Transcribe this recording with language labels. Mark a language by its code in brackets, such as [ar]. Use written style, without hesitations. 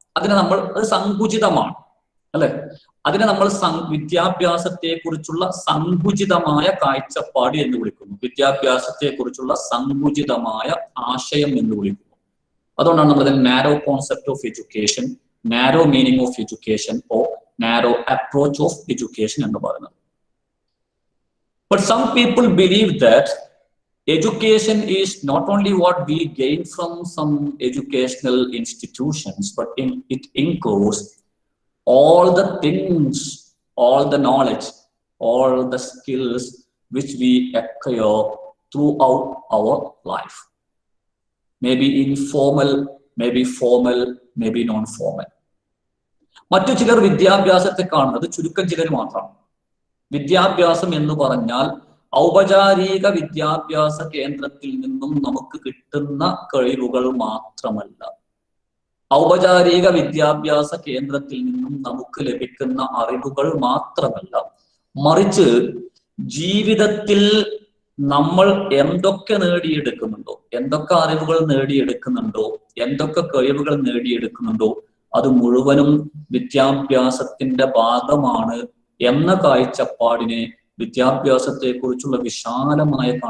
[ml] അതിനെ അത് സങ്കുചിതമാണ്, അല്ലെ? അതിനെ നമ്മൾ വിദ്യാഭ്യാസത്തെ കുറിച്ചുള്ള സങ്കുചിതമായ കാഴ്ചപ്പാട് എന്ന് വിളിക്കുന്നു. വിദ്യാഭ്യാസത്തെ കുറിച്ചുള്ള സങ്കുചിതമായ ആശയം എന്ന് വിളിക്കുന്നു. അതുകൊണ്ടാണ് നമ്മൾ അതിൽ [en] narrow concept of education, narrow meaning of education or narrow approach of education [ml] എന്ന് പറയുന്നത്. [en] But some people believe that education is not only what we gain from some educational institutions, but it includes all the things, all the knowledge, all the skills which we acquire throughout our life. Maybe informal, maybe formal, maybe non-formal. [ml] മറ്റു ചിലർ വിദ്യാഭ്യാസത്തെ കാണുന്നത് ചുരുക്കം ചിലർ മാത്രമാണ്. വിദ്യാഭ്യാസം എന്ന് പറഞ്ഞാൽ ഔപചാരിക വിദ്യാഭ്യാസ കേന്ദ്രത്തിൽ നിന്നും നമുക്ക് കിട്ടുന്ന കഴിവുകൾ മാത്രമല്ല, ഔപചാരിക വിദ്യാഭ്യാസ കേന്ദ്രത്തിൽ നിന്നും നമുക്ക് ലഭിക്കുന്ന അറിവുകൾ മാത്രമല്ല, മറിച്ച് ജീവിതത്തിൽ നമ്മൾ എന്തൊക്കെ നേടിയെടുക്കുന്നുണ്ടോ, എന്തൊക്കെ അറിവുകൾ നേടിയെടുക്കുന്നുണ്ടോ, എന്തൊക്കെ കഴിവുകൾ നേടിയെടുക്കുന്നുണ്ടോ, അത് മുഴുവനും വിദ്യാഭ്യാസത്തിന്റെ ഭാഗമാണ് എന്ന കാഴ്ചപ്പാടിനെ, വിദ്യാഭ്യാസത്തെ കുറിച്ചുള്ള വിശാലമായ